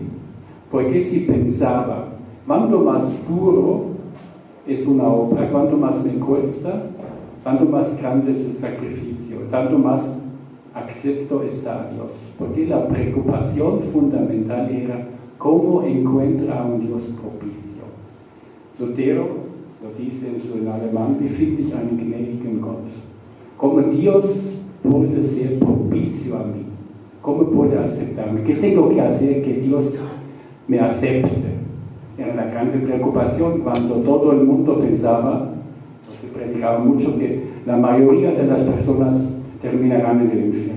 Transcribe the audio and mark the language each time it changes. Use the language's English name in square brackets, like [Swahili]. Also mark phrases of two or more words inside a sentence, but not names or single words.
[Spanish] Porque si pensaba, cuanto más puro es una obra, cuanto más me cuesta, tanto más grande es el sacrificio, tanto más acepto está a Dios. Porque la preocupación fundamental era cómo encuentra a un Dios propicio. Lutero lo dice en alemán, [German] wie finde ich einen gnädigen Gott? [Spanish] ¿Cómo Dios puede ser propicio a mí? ¿Cómo puede aceptarme? ¿Qué tengo que hacer que Dios me acepte? Era la gran preocupación cuando todo el mundo pensaba, se predicaba mucho, que la mayoría de las personas terminarán en el infierno.